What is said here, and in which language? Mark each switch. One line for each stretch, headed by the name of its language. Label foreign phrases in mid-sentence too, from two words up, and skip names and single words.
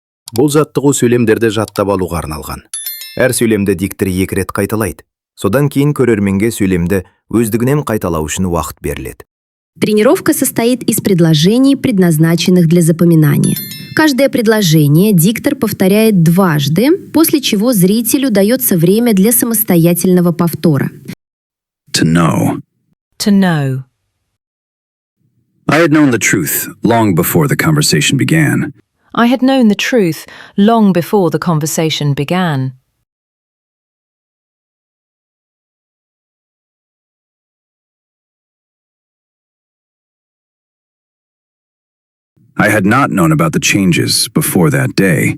Kazakh: Бұл жаттығу сөйлемдерді жаттап алуға арналған. Әр сөйлемді диктор 2 рет қайталайды. Содан кейін көрерменге сөйлемді өздігінен қайталау үшін уақыт беріледі.
Russian: Тренировка состоит из предложений, предназначенных для запоминания. Каждое предложение диктор повторяет дважды, после чего зрителю дается время для самостоятельного повтора.
English: To know. To know. I had known the truth long before the conversation began. I had known the truth long before the conversation began. I had not known about the changes before that day.